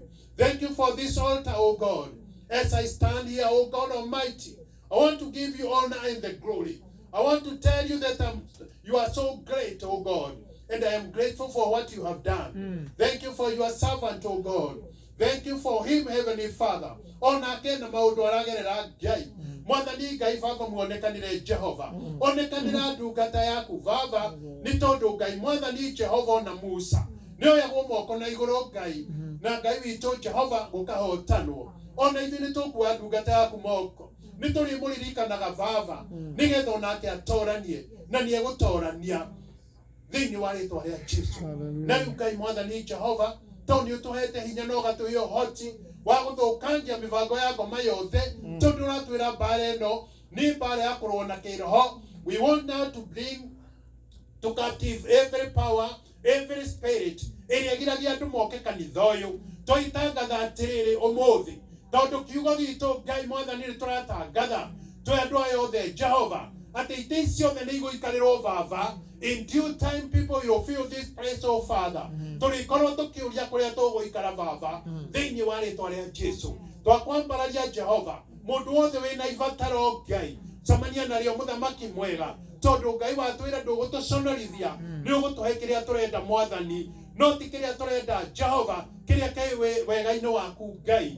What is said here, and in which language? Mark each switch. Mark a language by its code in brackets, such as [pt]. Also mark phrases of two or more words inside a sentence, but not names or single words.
[en] Thank you for this altar, oh God. As I stand here, oh God Almighty, I want to give you honor and the glory. I want to tell you that you are so great, oh God, and I am grateful for what you have done. Thank you for your servant, oh God. Thank you for him, Heavenly Father. [ki] Onake na maundu aragerera Ngai. Mwathani Ngai Baba muonekanire Jehova. Onekanira ndungata yaku Baba, nĩ tondũ Ngai Mwathani Jehova na Musa. Nĩoyagwo moko na igũrũ Ngai. Na Ngai witũ Jehova gũkahotanwo. Ona ithuĩ nĩ tũkuoya ndungata yaku moko. Nĩ tũrĩmũririkanaga Baba, nĩgetha onake atoranie na nĩ egũtorania thĩinĩ wa rĩĩtwa rĩa Jesũ. Na rĩu Ngai Mwathani Jehova, tondũ nĩ ũtũhete hinya na ũgatũhe ũhoti wa gũthũkangia mĩbango ya ngoma yothe, tondũ ũratwĩra mbara ĩno nĩ mbara ya kũrũa na kĩroho. [en] We want now to bring to captive every power, every spirit [ki] ĩrĩa ĩgiragia andũ moke kanitha ũyũ. Tũitangatha atĩrĩrĩ ũmũthĩ, tondũ kiugo gitũ Ngai Mwathani nĩ tũratangatha twĩ andũ aya othe Jehova, atĩ itĩ ciothe nĩ igũikarĩrwo Baba. [en] In due time, people will fill this place, oh Father. [ki] Tũrĩkorwo tũkĩũria kũrĩa tũgũikara Baba, thĩinĩ wa rĩĩtwa rĩa Jesũ. Twakwambararia Jehova, mũndũ wothe wĩna ibataro Ngai, cemania narĩo mũthamaki mwega, tondũ Ngai watwĩra ndũgũtũconorithia, nĩ ũgũtũhe kĩrĩa tũrenda Mwathani, no ti kĩrĩa tũrenda Jehova, kĩrĩa kĩ wega-inĩ waku Ngai.